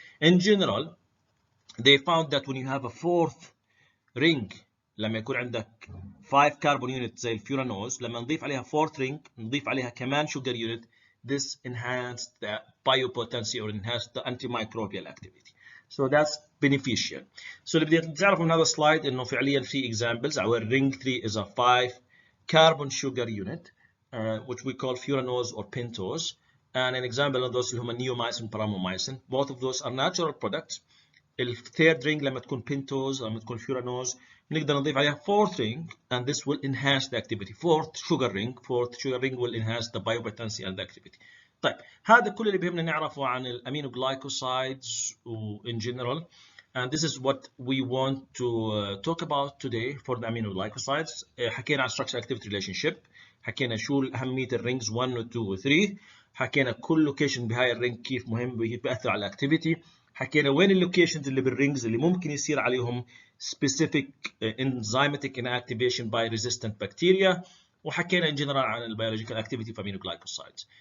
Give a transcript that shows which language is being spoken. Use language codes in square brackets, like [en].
[en] In general, they found that when you have a 4th ring, [ar] لما يكون عندك 5 carbon units زي الفيورانوز، [en] لما نضيف عليها 4th ring نضيف عليها كمان sugar unit, this enhanced the biopotency or enhanced the antimicrobial activity. So that's beneficial. [ar] So اللي بدي تعرفوا من هذا السلايد انه فعليا في examples. [en] Our ring 3 is a 5 carbon sugar unit, which we call furanose or pentose, and an example of those اللي هم neomycin, paromomycin. Both of those are natural products. [ar] الثيرد ring لما تكون pentose لما تكون furanose نقدر نضيف عليها [en] 4th ring, and this will enhance the activity. 4th sugar ring will enhance the biopotency and the activity. [ar] طيب هذا كل اللي بيهمنا نعرفه عن الامينوغلايكوسايدز [en] in general, and this is what we want to talk about today for the aminoglycosides. [ar] حكينا عن [en] structure activity relationship, [ar] حكينا شو أهمية الرينجز 1 و 2 و 3, حكينا كل لوكيشن بهاي الرينج كيف مهم بيأثر على الاكتيفيتي، حكينا وين اللوكيشنز اللي بالرينجز اللي ممكن يصير عليهم specific enzymatic inactivation by resistant bacteria، وحكينا ان جنرال عن البيولوجيكال اكتيفيتي في امينوغلايكوسايدز.